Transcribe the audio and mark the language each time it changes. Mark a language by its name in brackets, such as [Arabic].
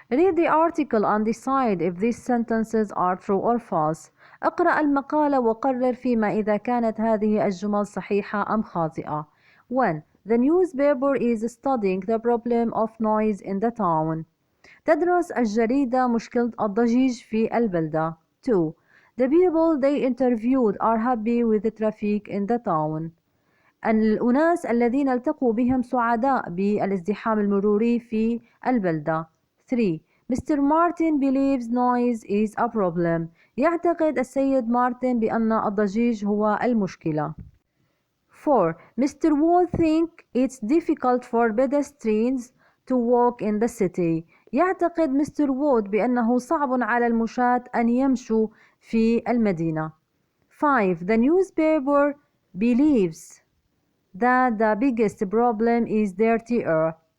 [English] Read the article and decide if these sentences are true or false. [Arabic] اقرأ المقالة وقرر فيما إذا كانت هذه الجمل صحيحة أم خاطئة. 1. [English] The newspaper is studying the problem of noise in the town. [Arabic] تدرس الجريدة مشكلة الضجيج في البلدة. 2. [English] The people they interviewed are happy with the traffic in the town. [Arabic] الأناس الذين التقوا بهم سعداء بالازدحام المروري في البلدة. [English] 3. Mr. Martin believes noise is a problem. [Arabic] يعتقد السيد مارتن بأن الضجيج هو المشكلة. [English] 4. Mr. Wood thinks it's difficult for pedestrians to walk in the city. [Arabic] يعتقد مستر وود بأنه صعب على المشاة أن يمشوا في المدينة. 5. [English] The newspaper believes that the biggest problem is dirty air.